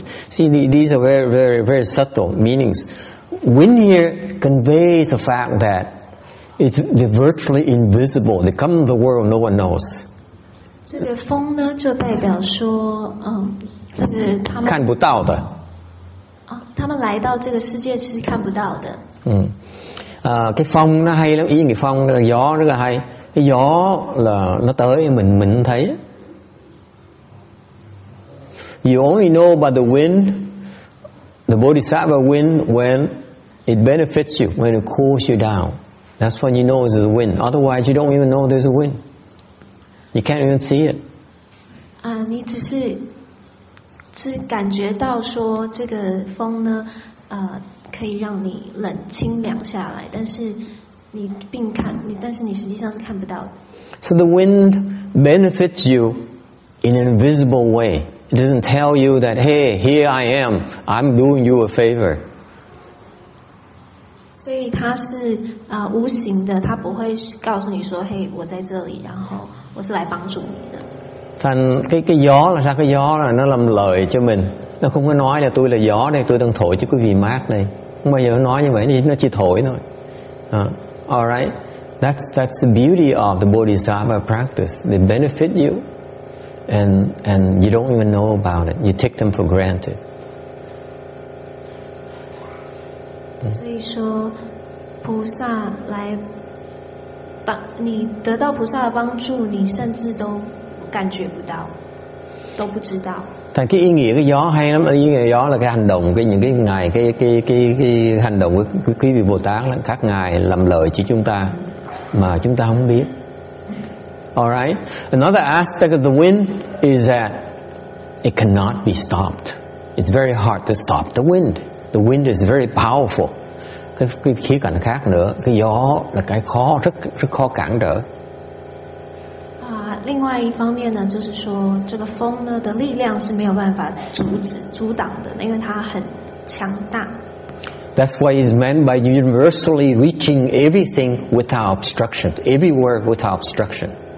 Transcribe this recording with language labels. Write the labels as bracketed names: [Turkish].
[English] See, these are very, very, very subtle meanings. Wind here conveys the fact that they're virtually invisible. They come to the world, no one knows. [Chinese] 这个风呢，就代表说，这个他们看不到的。他们来到这个世界是看不到的。 [Vietnamese] Cái phong nó hay lắm, ý nghĩa phong là gió rất là hay. Cái gió là nó tới mình không thấy. [English] You only know about the wind, the Bodhisattva wind, when it benefits you, when it cools you down. That's when you know there's a wind. Otherwise, you don't even know there's a wind. You can't even see it. [Chinese] 你只是感觉到说这个风呢，可以让你清凉下来，但是你实际上是看不到的。 [English] So the wind benefits you in an invisible way. It doesn't tell you that, hey, here I am, I'm doing you a favor. [Chinese] 所以它是无形的，它不会告诉你说，嘿，我在这里，然后我是来帮助你的。 [Vietnamese] Thành cái gió là sao? Cái gió là nó làm lợi cho mình. Nó không có nói là tôi là gió đây, tôi đang thổi cho quý vị mát đây. Không bao giờ nó nói như vậy, nó chỉ thổi thôi. [English] Alright, that's the beauty of the Bodhisattva practice. They benefit you, and you don't even know about it. You take them for granted. [Chinese] 所以说，菩萨来帮你得到菩萨的帮助，你甚至都感觉不到。都不知道。 [Vietnamese] Thành cái ý nghĩa cái gió hay lắm, ý nghĩa gió là cái hành động, những cái ngài cái hành động của quý vị Bồ Tát là các ngài làm lợi cho chúng ta mà chúng ta không biết. [English] Alright. Another aspect of the wind is that it cannot be stopped. It's very hard to stop the wind. The wind is very powerful. [Vietnamese] Cái khía cạnh khác nữa, cái gió là cái rất khó cản trở. [Chinese] 另外一方面呢，就是说这个风呢的力量是没有办法阻挡的，因为它很强大。 [English] That's why it's meant by universally reaching everything without obstruction, everywhere without obstruction.